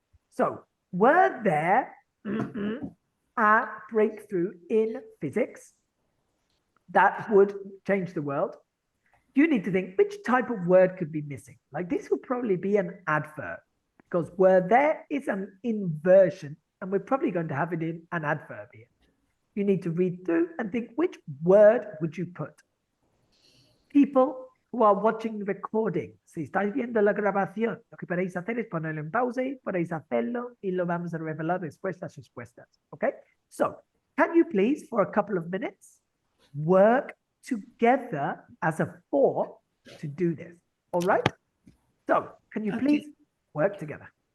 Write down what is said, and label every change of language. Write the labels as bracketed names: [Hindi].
[English] So were there a breakthrough in physics that would change the world? You need to think which type of word could be missing. Like this would probably be an adverb, because were there is an inversion, and we're probably going to have it in an adverb here. You need to read through and think which word would you put. People who are watching the recording, [Spanish] si estáis viendo la grabación, lo que podéis hacer es ponerlo en pausa y podéis hacerlo y lo vamos a revelar respuestas. [English] Okay? So, can you please, for a couple of minutes, work together as a four to do this? All right? So, can you please work together?